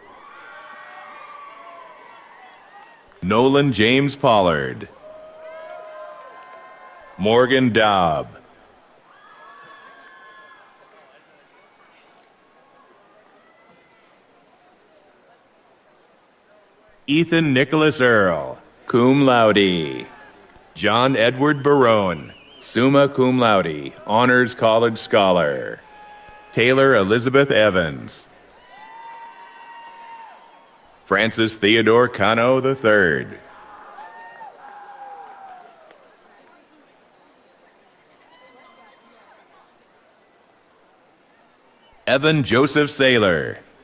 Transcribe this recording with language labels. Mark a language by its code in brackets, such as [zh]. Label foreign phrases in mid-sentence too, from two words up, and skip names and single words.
[en] Nolan James Pollard. Morgan Daub. Ethan Nicholas Earl, [la] cum laude. [en] John Edward Barone, [la] summa cum laude, [en] Honors College Scholar. Taylor Elizabeth Evans. Francis Theodore Cano III. Evan Joseph Saylor.